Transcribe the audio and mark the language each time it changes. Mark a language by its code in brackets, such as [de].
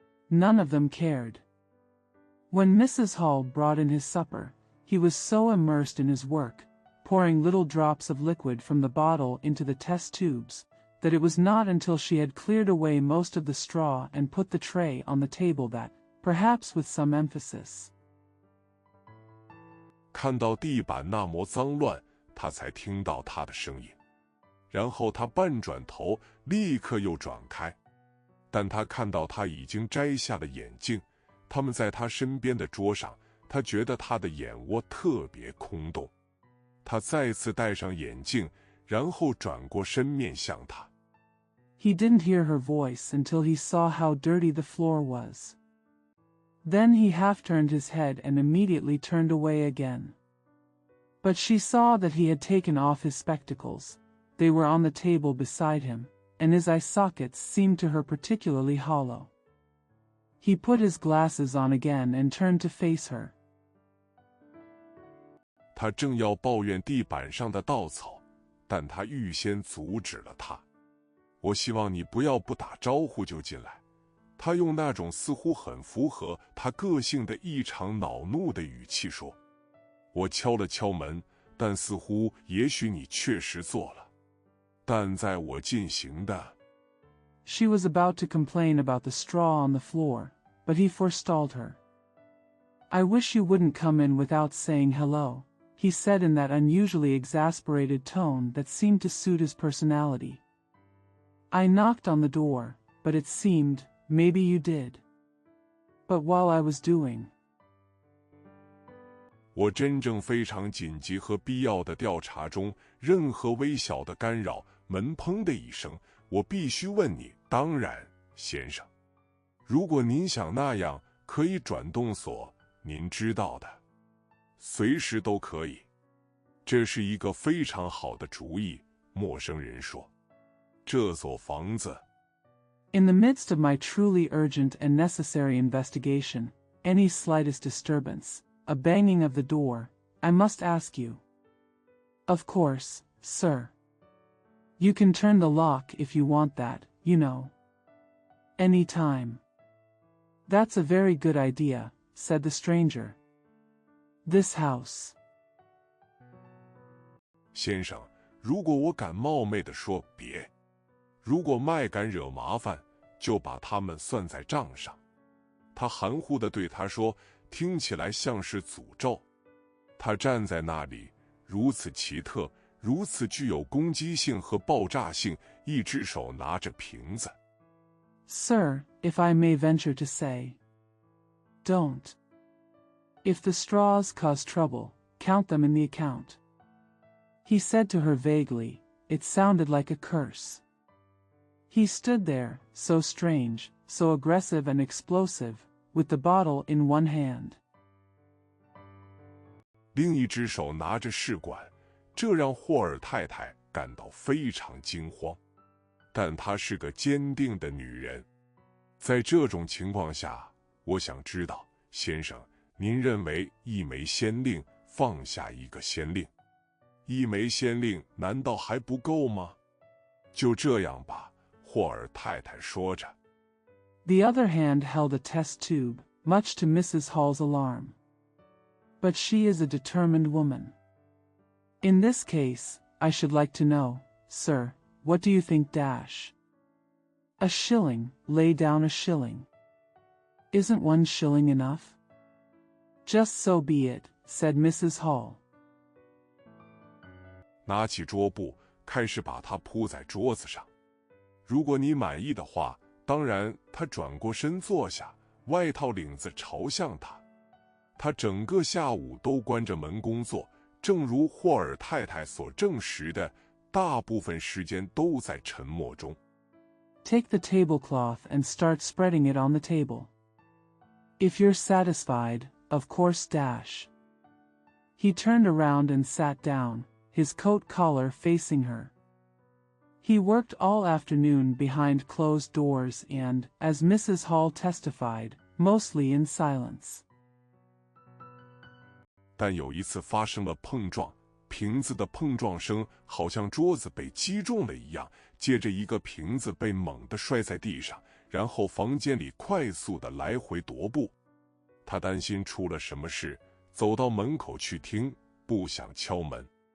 [en] None of them cared. When Mrs. Hall brought in his supper, he was so immersed in his work, pouring little drops of liquid from the bottle into the test tubes, that it was not until she had cleared away most of the straw and put the tray on the table that, perhaps with some emphasis. [zh] 看到地板那么脏乱，他才听到他的声音。然后他半转头，立刻又转开。但他看到他已经摘下了眼镜，他们在他身边的桌上，他觉得他的眼窝特别空洞。他再次戴上眼镜，然后转过身面向他。 [en] He didn't hear her voice until he saw how dirty the floor was. Then he half turned his head and immediately turned away again. But she saw that he had taken off his spectacles. They were on the table beside him, and his eye sockets seemed to her particularly hollow. He put his glasses on again and turned to face her. [zh] 他正要抱怨地板上的稻草，但他预先阻止了他。我希望你不要不打招呼就进来。他用那种似乎很符合他个性的异常恼怒的语气说。我敲了敲门，但似乎也许你确实做了。但在我进行的 [en] She was about to complain about the straw on the floor, but he forestalled her. I wish you wouldn't come in without saying hello, he said in that unusually exasperated tone that seemed to suit his personality. I knocked on the door, but it seemed, maybe you did. But while I was doing, [zh] 我真正非常紧急和必要的调查中，任何微小的干扰，门砰的一声，我必须问你。当然，先生，如果您想那样，可以转动锁，您知道的，随时都可以。这是一个非常好的主意，陌生人说。这所房子 [en] In the midst of my truly urgent and necessary investigation, any slightest disturbance, a banging of the door, I must ask you. Of course, sir. You can turn the lock if you want that, you know. Any time. That's a very good idea, said the stranger. This house. [zh] 先生，如果我敢冒昧地说别，如果麦敢惹麻烦，就把他们算在账上。他含糊地对他说，听起来像是诅咒。他站在那里，如此奇特，如此具有攻击性和爆炸性，一只手拿着瓶子。 [en] Sir, if I may venture to say. Don't. If the straws cause trouble, count them in the account. He said to her vaguely. It sounded like a curse. He stood there, so strange, so aggressive and explosive, with the bottle in one hand. [zh] 另一只手拿着试管，这让霍尔太太感到非常惊慌。但她是个坚定的女人。在这种情况下，我想知道，先生，您认为一枚先令放下一个先令，一枚先令难道还不够吗？就这样吧，霍尔太太说着。 [en] The other hand held a test tube, much to Mrs. Hall's alarm. But she is a determined woman. In this case, I should like to know, sir, what do you think dash? A shilling, lay down a shilling. Isn't 1 shilling enough? Just so be it, said Mrs. Hall. [zh] 拿起桌布，开始把它铺在桌子上。如果你满意的话，当然，他转过身坐下，外套领子朝向他。他整个下午都关着门工作，正如霍尔太太所证实的，大部分时间都在沉默中。 [en] Take the tablecloth and start spreading it on the table. If you're satisfied, of course dash. He turned around and sat down, his coat collar facing her. He worked all afternoon behind closed doors and, as Mrs. Hall testified, mostly in silence. [zh] 但有一次发生了碰撞，瓶子的碰撞声好像桌子被击中了一样，接着一个瓶子被猛地摔在地上，然后房间里快速地来回踱步。他担心出了什么事，走到门口去听，不想敲门。